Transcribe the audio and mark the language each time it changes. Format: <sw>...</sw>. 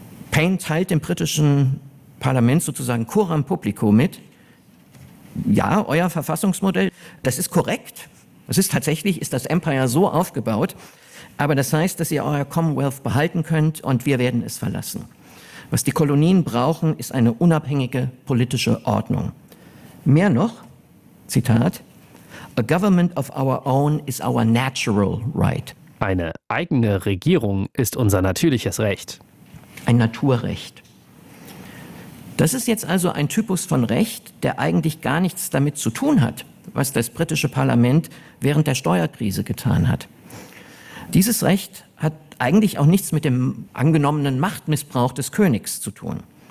<de>Paine teilt dem britischen Parlament sozusagen coram publico mit, ja, euer Verfassungsmodell, das ist korrekt, das ist tatsächlich, ist das Empire so aufgebaut, aber das heißt, dass ihr euer Commonwealth behalten könnt und wir werden es verlassen. Was die Kolonien brauchen, ist eine unabhängige politische Ordnung. Mehr noch, Zitat,</de> <en>a government of our own is our natural right.</en> <de>Eine eigene Regierung ist unser natürliches Recht. Ein Naturrecht. Das ist jetzt also ein Typus von Recht, der eigentlich gar nichts damit zu tun hat, was das britische Parlament während der Steuerkrise getan hat. Dieses Recht hat eigentlich auch nichts mit dem angenommenen Machtmissbrauch des Königs zu tun.</de>